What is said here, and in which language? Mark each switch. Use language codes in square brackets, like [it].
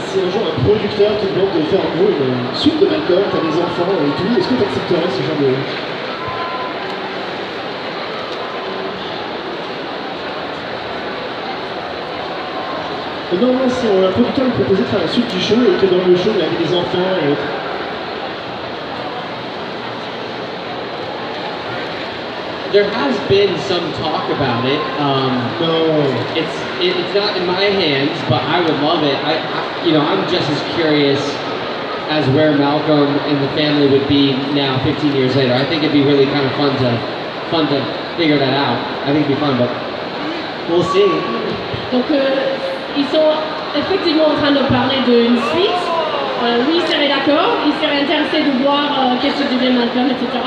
[fr] si un jour un producteur te demande de faire en gros une suite de Malcolm, t'as des enfants et tout, est-ce que tu accepterais ce genre de... Non, si un producteur lui proposait de faire la suite du show et que dans le show il avait des enfants et autres. [en] There has been some talk about it. No. It's not in my hands, but I would love it. I'm just as curious as where Malcolm and the family would be now, 15 years later. I think it'd be really kind of fun to fun to figure that out. I think it'd be fun, but we'll see. [fr] Donc ils sont effectivement en train de parler d'une suite. Lui il serait d'accord, il serait intéressé de voir qu'est-ce que devient Malcom, etc.